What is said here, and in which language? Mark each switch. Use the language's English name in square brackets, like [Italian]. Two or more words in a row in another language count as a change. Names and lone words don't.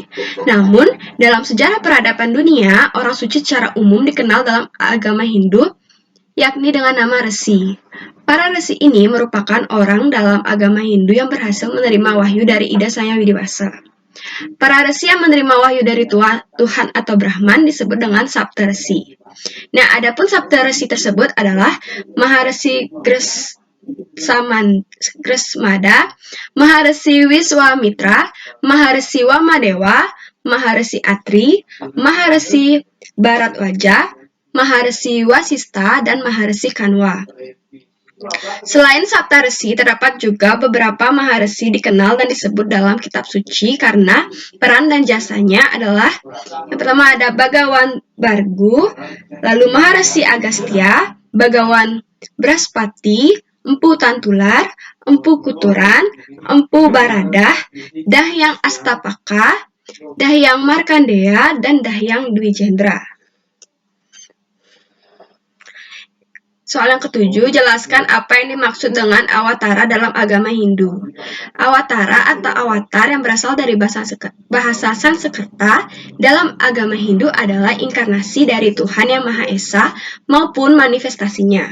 [Indonesian] Namun, dalam sejarah peradaban dunia, orang suci secara umum dikenal dalam agama Hindu yakni dengan nama resi. Para resi ini merupakan orang dalam agama Hindu yang berhasil menerima wahyu dari Ida Sang Widibasa. Para resi yang menerima wahyu dari Tuhan atau Brahman disebut dengan Sapta Resi. Nah, adapun Sapta Resi tersebut adalah Maharesi Gresmada, Maharesi Wiswamitra, Maharesi Wamadewa, Maharesi Atri, Maharesi Bharadwaja, Maharesi Wasista, dan Maharesi Kanwa. Selain Sapta Resi, terdapat juga beberapa Maharesi dikenal dan disebut dalam kitab suci karena peran dan jasanya adalah yang pertama ada Bhagawan Bhargu, lalu Maharesi Agastya, Bhagawan Braspati, Empu Tantular, Empu Kuturan, Empu Baradah, Dahyang Astapaka, Dahyang Markandeya, dan Dahyang Dwijendra. Soal yang ketujuh, jelaskan apa yang dimaksud dengan awatara dalam agama Hindu. Awatara atau avatar yang berasal dari bahasa Sanskerta dalam agama Hindu adalah inkarnasi dari Tuhan Yang Maha Esa maupun manifestasinya.